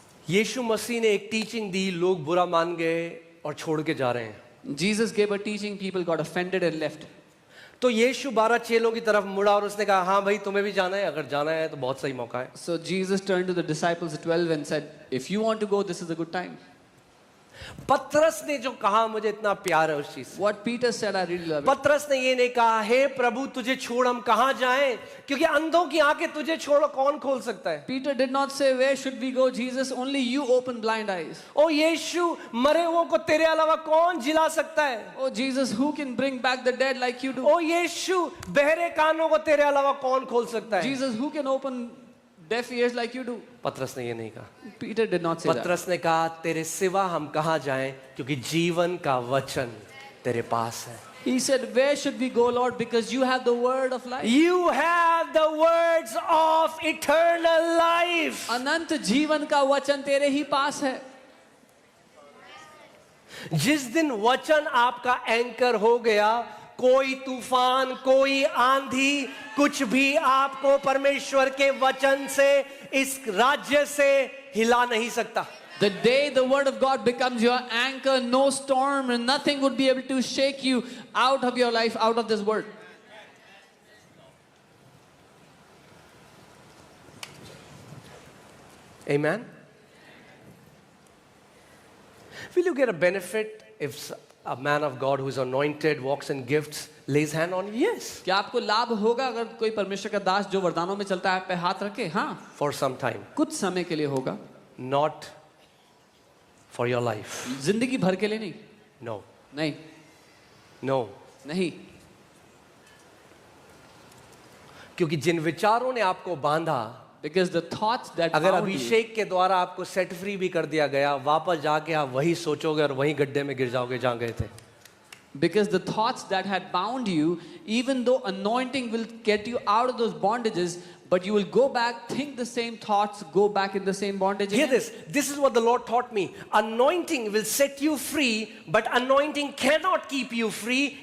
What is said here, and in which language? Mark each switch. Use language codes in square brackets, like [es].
[hi] यीशु मसीह ने एक टीचिंग दी, लोग बुरा मान गए और छोड़ के जा रहे हैं. [en] Jesus gave a teaching, people got offended and left. [hi] तो यीशु 12 चेलों की तरफ मुड़ा और उसने कहा, हाँ भाई तुम्हें भी जाना है, अगर जाना है तो बहुत सही मौका है. [en] So Jesus turned to the disciples 12 and said, if you want to go, this is a good time. [hi] पतरस ने जो कहा मुझे इतना प्यार है उस चीज से. [en] What Peter said, I really love it. [hi] पतरस ने ये नहीं कहा, हे प्रभु तुझे छोड़ हम कहाँ जाएं, क्योंकि अंधों की आंखें तुझे छोड़ कौन खोल सकता है. [en] Peter did not say, where should we go, Jesus? Only you open blind eyes. [hi] ओ यीशु, मरे हुओं को तेरे अलावा कौन जिला सकता है. [en] Oh Jesus, who can bring back the dead like you do? [hi] ओ यीशु, बहरे कानों को तेरे अलावा कौन खोल सकता है. [en] Jesus, who can open deaf ears like you do? [hi] पतरस ने ये नहीं कहा. [en] Peter did not say that. पतरस ने कहा, तेरे सिवा हम कहाँ जाएं, क्योंकि जीवन का वचन तेरे पास है. He said, where should we go, Lord? Because you have the word of life. You have the words of eternal life. [hi] अनंत जीवन का वचन तेरे ही पास है. जिस दिन वचन आपका एंकर हो गया, कोई तूफान, कोई आंधी, कुछ भी आपको परमेश्वर के वचन से, इस राज्य से हिला नहीं सकता. [en] The day the word of God becomes your anchor, no storm and nothing would be able to shake you out of your life, out of this word. Amen. Will you get a benefit if a man of God who is anointed, walks in gifts, lays hand on you? Yes. [hi] क्या आपको लाभ होगा अगर कोई परमेश्वर का दास जो वरदानों में चलता है आप पे हाथ रखे? हाँ, [en] For some time. [hi] कुछ समय के लिए होगा, [en] Not for your life. [hi] जिंदगी भर के लिए नहीं. [en] No. [hi] नहीं. [en] no, [hi] नहीं, क्योंकि जिन विचारों ने आपको बांधा, [en] because the thoughts that [hi] अगर [en] bound you, [hi] अभिषेक के द्वारा आपको [en] set free [hi] भी कर दिया गया, वापस जाके आप वही सोचोगे और वही गड्ढे में गिर जाओगे जहां गए थे. [en] because the thoughts that had bound you, even though anointing will get you out of those bondages, but you will go back, think the same thoughts, go back in the same bondage Hear again. this. This is what the Lord taught me. Anointing will set you free, but anointing cannot keep you free.